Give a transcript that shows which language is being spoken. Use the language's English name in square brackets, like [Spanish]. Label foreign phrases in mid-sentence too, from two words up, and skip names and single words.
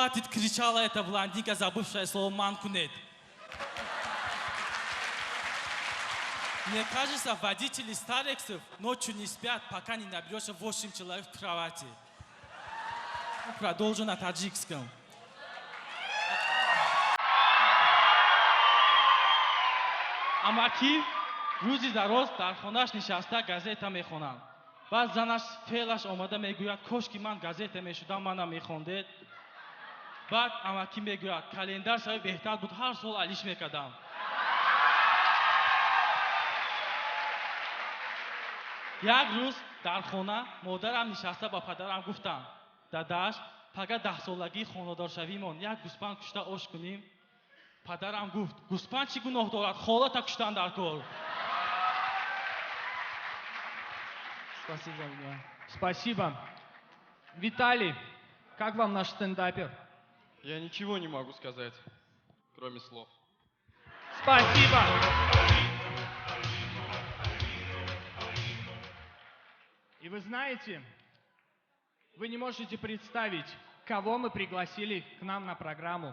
[Russian] — кричала эта блондинка, забывшая слово «манкунет». Мне кажется, водители Старексов ночью не спят, пока не наберется 8 человек в кровати. Продолжу на таджикском. [Tajik] Амаки рӯзи дароз дар хонаш нишаста газета мехонад. Баъд занаш феълаш омада мегӯяд кошки ман газета мешудам, манам мехондед. Баъд амаки мегӯяд календар шави беҳтар буд, ҳар сол алиш мекардам. як рӯз дар хона модарам нишаста ба падарам гуфтанд: дадаш, пага 10 солагии хонадоршавимон як гӯспанд кушта ош кунем? Падарам гуфт: гӯспанд чӣ гуноҳ дорад, холата куштан дар кор. [Russian] Спасибо за меня. Спасибо. Виталий, как вам наш стендапер? Я ничего не могу сказать, кроме слов. Спасибо. И вы знаете, вы не можете представить, кого мы пригласили к нам на программу.